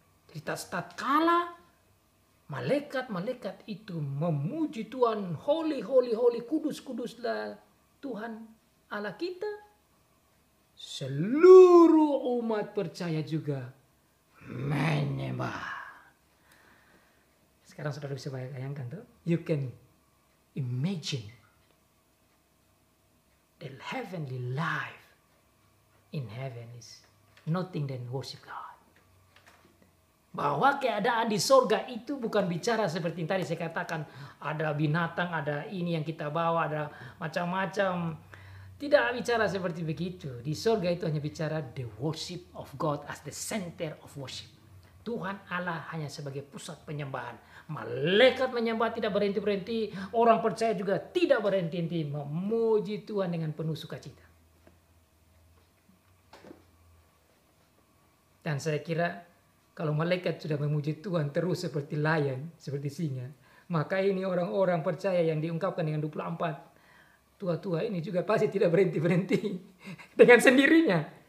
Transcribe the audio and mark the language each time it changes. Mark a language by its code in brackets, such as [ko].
[id] Jadi tatkala malaikat-malaikat itu memuji Tuhan, [en] holy, holy, holy, [id] kudus, kuduslah Tuhan Allah kita. Seluruh umat percaya juga menyembah. Sekarang saudara bisa bayangkan tuh. [en] You can imagine the heavenly life in heaven is nothing than worship God. [id] Bahwa keadaan di sorga itu bukan bicara seperti yang tadi saya katakan. Ada binatang, ada ini yang kita bawa, ada macam-macam. Tidak bicara seperti begitu. Di sorga itu hanya bicara [en] the worship of God as the center of worship. [id] Tuhan Allah hanya sebagai pusat penyembahan. Malaikat menyembah tidak berhenti-berhenti. Orang percaya juga tidak berhenti-henti memuji Tuhan dengan penuh sukacita. Dan saya kira kalau malaikat sudah memuji Tuhan terus seperti lion, seperti singa, maka ini orang-orang percaya yang diungkapkan dengan 24 tua-tua ini juga pasti tidak berhenti-berhenti dengan sendirinya.